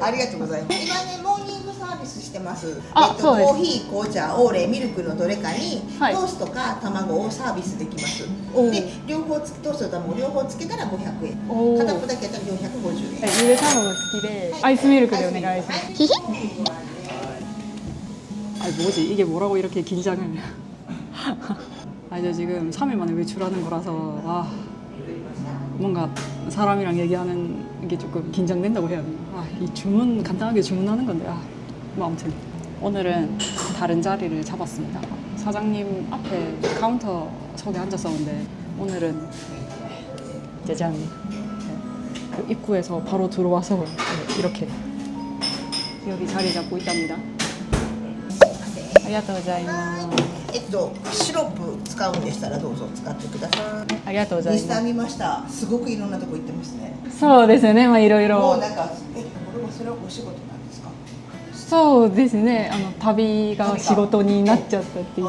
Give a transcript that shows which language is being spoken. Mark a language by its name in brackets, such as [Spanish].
[Japanese] ありがとうございます。今ねモーニングサービスしてます。そうですコーヒー、紅茶、オーレ、ミルクのどれかに、はいトーストか卵をサービスできます。おーで両方つトーストと卵両方つけたら500円。おー片っぽだけやったら450円。ゆで卵好きでアイスミルクでお願いします。ヒヒ。 [Korean] 아니 뭐지? 이게 뭐라고 이렇게 긴장을. 저 지금 3일 만에 외출하는 거라서 뭔가 사람이랑 얘기하는 게 조금 긴장된다고 해야 되나? 이 주문 간단하게 주문하는 건데 뭐 아무튼 오늘은 다른 자리를 잡았습니다. 사장님 앞에 카운터 속에 앉았었는데 오늘은 짜잔, 그 입구에서 바로 들어와서 이렇게 여기 자리 잡고 있답니다. [Japanese] ありがとうございます。シロップ使うんでしたらどうぞ使ってください。ありがとうございます。インスタ見ました。すごくいろんなとこ行ってますね。そうですよね。いろいもうろ。なんかこれはそれはお仕事なんですか？そうですね。旅が仕事になっちゃったっていう。